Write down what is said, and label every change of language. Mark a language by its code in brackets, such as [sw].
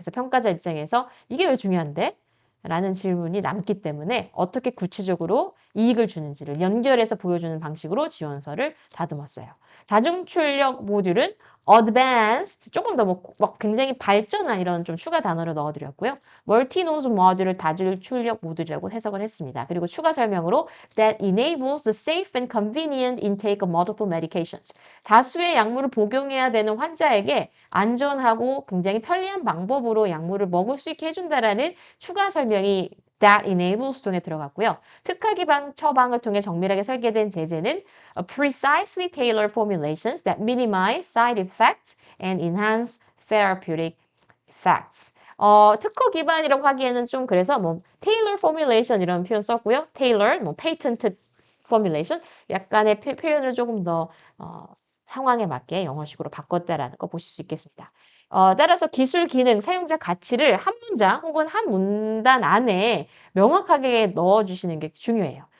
[ko] 그래서 평가자 입장에서 이게 왜 중요한데? 라는 질문이 남기 때문에 어떻게 구체적으로 이익을 주는지를 연결해서 보여주는 방식으로 지원서를 다듬었어요. 다중출력 모듈은 advanced, 조금 더 뭐 굉장히 발전한 이런 좀 추가 단어를 넣어드렸고요. 멀티노즈 모듈을 다중출력 모듈이라고 해석을 했습니다. 그리고 추가 설명으로 [en] that enables the safe and convenient intake of multiple medications. [ko] 다수의 약물을 복용해야 되는 환자에게 안전하고 굉장히 편리한 방법으로 약물을 먹을 수 있게 해준다라는 추가 설명이 [en] that enables [ko] 통해 들어갔고요. 특화 기반 처방을 통해 정밀하게 설계된 제제는 [en] precisely tailored formulations that minimize side effects and enhance therapeutic effects. [ko] 특허 기반이라고 하기에는 좀 그래서 뭐 tailor formulation 이런 표현 썼고요. tailor, 뭐 patented formulation 약간의 표현을 조금 더 상황에 맞게 영어식으로 바꿨다라는 거 보실 수 있겠습니다. 따라서 기술 기능, 사용자 가치를 한 문장 혹은 한 문단 안에 명확하게 넣어주시는 게 중요해요.